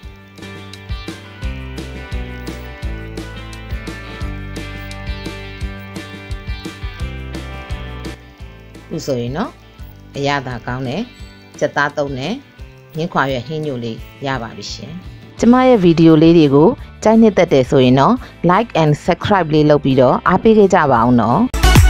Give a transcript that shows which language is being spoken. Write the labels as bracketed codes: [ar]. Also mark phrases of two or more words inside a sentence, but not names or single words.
[my] ခုဆိုရင်တော့အရသာကောင်းတဲ့ကြက်သားတုပ်နဲ့ငင်းခွာရွက်ဟင်းညိုလေးရပါပြီရှင်ကျမရဲ့ဗီဒီယိုလေးတွေကိုကြိုက်နှစ်သက်တယ်ဆိုရင်တော့ [en] like and subscribe [my] လေးလုပ်ပြီးတော့အားပေးခဲ့ကြပါအောင်နော်